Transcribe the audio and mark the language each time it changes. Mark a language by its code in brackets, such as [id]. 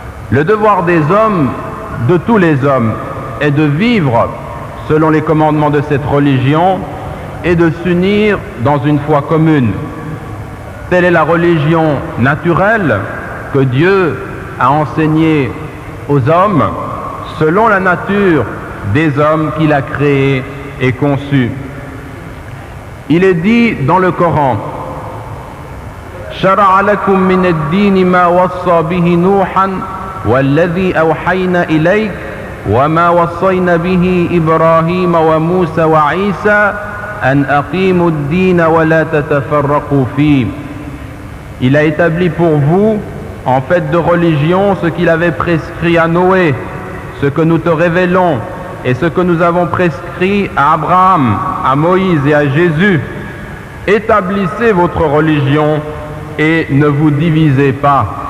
[fr] Le devoir des hommes, de tous les hommes, est de vivre selon les commandements de cette religion et de s'unir dans une foi commune. Telle est la religion naturelle que Dieu a enseignée aux hommes selon la nature des hommes qu'il a créés et conçus. Il est dit dans le Coran: [ar] شرع لكم من الدين ما وصى به نوحا والذي أوحينا إليك وما وصينا به إبراهيم وموسى وعيسى أن أقيموا الدين ولا تتفرقوا فيه. [fr] Il a établi pour vous en fait de religion ce qu'il avait prescrit à Noé, ce que nous te révélons et ce que nous avons prescrit à Abraham, à Moïse et à Jésus. Établissez votre religion et ne vous divisez pas.